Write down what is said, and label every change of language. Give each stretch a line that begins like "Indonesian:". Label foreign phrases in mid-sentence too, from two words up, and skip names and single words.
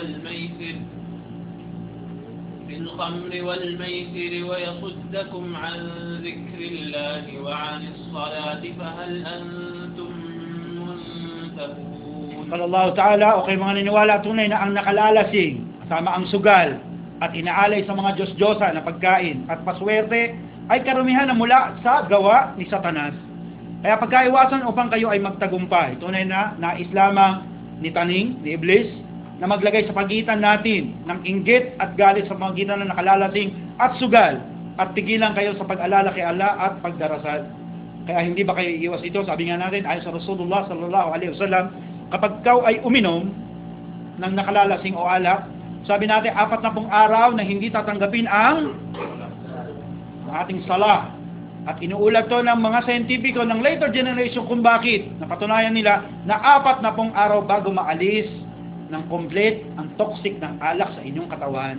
Arabic: والميسر ويصدكم عن ذكر الله وعن الصلاة فهل أنتم منتهون. قال الله تعالى,
Filipino: okay mga niniwala, tunay na ang nakalalasing, kasama ang sugal, at inaalay sa mga Diyos-Diyosa na pagkain at paswerte ay karumihan na mula sa gawa ni Satanas. Kaya pagkaiwasan upang kayo ay magtagumpay. Tunay na nais lamang ni Taning, ni Iblis, na maglagay sa pagitan natin ng inggit at galit sa pagitan ng nakalalasing at sugal, at tigilan kayo sa pag-alala kay Allah at pagdarasal. Kaya hindi ba kayo iwas ito? Sabi nga natin, ayon sa Rasulullah
Arabic: صلى الله عليه وسلم,
Filipino: kapag ikaw ay uminom ng nakalalasing o alak, sabi natin 40 araw na hindi tatanggapin ang ating sala. At inuulat to ng mga scientifico ng
English: later generation
Filipino: kung bakit. Napatunayan nila na 40 araw bago maalis ng complete ang toxic ng alak sa inyong katawan.